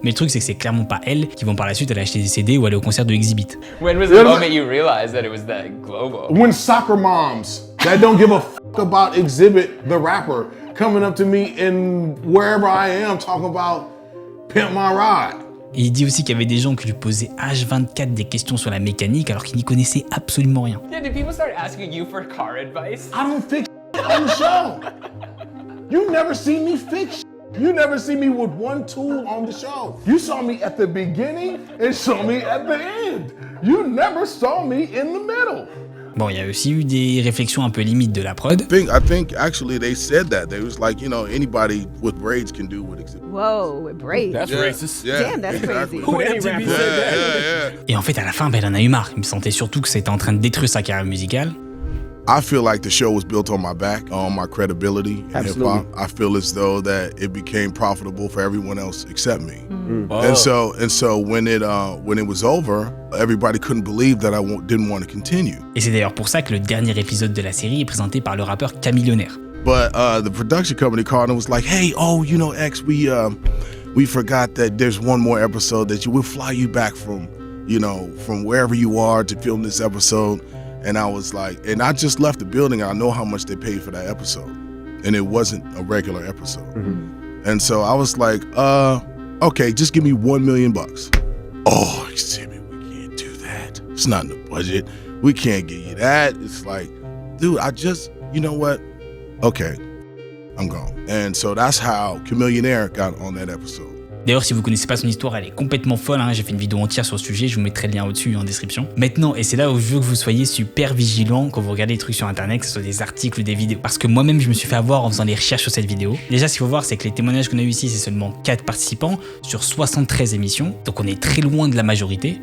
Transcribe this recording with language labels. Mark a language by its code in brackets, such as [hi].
[fr] Mais le truc, c'est que c'est clairement pas elles qui vont par la suite aller acheter des CD ou aller au concert de Exhibit. [en] When was the moment you realized that it was that global? When soccer moms that don't give a f about Exhibit, the rapper, coming up to me in wherever I am talking about Pimp My Ride. [fr] Et il dit aussi qu'il y avait des gens qui lui posaient H24 des questions sur la mécanique alors qu'ils n'y connaissaient absolument rien. [en] Yeah, did people start asking you for car advice? I don't fix on the show. You never see me fix. You never see me with one tool on the show. You saw me at the beginning and saw me at the end. You never saw me in the middle. [fr] Bon, il y a aussi eu des réflexions un peu limites de la prod. [en] I think actually they said that. They was like, anybody with braids can do what Exhibit. Whoa, with braids. That's racist. Yeah, Damn, that's exactly. crazy. [fr] Et en fait, à la fin, il en a eu marre. Il me sentait surtout que c'était en train de détruire sa carrière musicale. [en] I feel like the show was built on my back, on my credibility in hip hop. I feel as though that it became profitable for everyone else except me. And so when it was over, everybody couldn't believe that I didn't want to continue. [fr] Et c'est d'ailleurs pour ça que le dernier épisode de la série est présenté par le rappeur Camillionaire. [en] But the production company called and was like, "Hey, X, we forgot that there's one more episode that we'll fly you back from wherever you are to film this episode." And I was like, and I just left the building. I know how much they paid for that episode, and it wasn't a regular episode. And so I was like, okay, just give me $1 million. Oh, Exhibit, we can't do that. It's not in the budget. We can't give you that. It's like, dude, you know what? Okay, I'm gone. And so that's how Chamillionaire got on that episode. [fr] D'ailleurs, si vous connaissez pas son histoire, elle est complètement folle, j'ai fait une vidéo entière sur le sujet, je vous mettrai le lien au-dessus en description. Maintenant, et c'est là où je veux que vous soyez super vigilants quand vous regardez des trucs sur internet, que ce soit des articles ou des vidéos. Parce que moi-même, je me suis fait avoir en faisant des recherches sur cette vidéo. Déjà, ce qu'il faut voir, c'est que les témoignages qu'on a eu ici, c'est seulement 4 participants sur 73 émissions, donc on est très loin de la majorité.